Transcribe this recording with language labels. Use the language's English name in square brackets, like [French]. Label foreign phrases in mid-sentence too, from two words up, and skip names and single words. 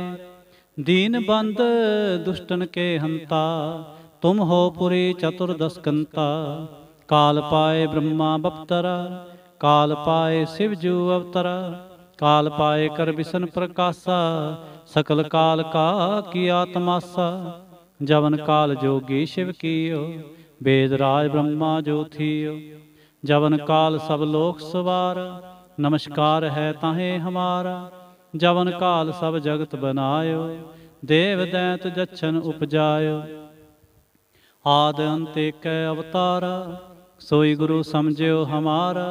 [Hindi] दीन बंद दुशटन के हंता, तुम हो पुरी चतुरदस कंता। काल पाए ब्रहमा बपतरा, काल पाए सिव जू अवतरा। काल पाए कर बिशन प्रकाशा, सकल काल का कीआ तमासा। जवन काल जोगी शिव कीयो, वेद राज ब्रह्मा जो थियो। जवन काल सब लोक सवारा, नमस्कार है ताहे हमारा। जवन काल सब जगत बनायो, देव दैत जच्छन उपजायो। आद अंत एक अवतारा, सोई गुरु समझियो हमारा।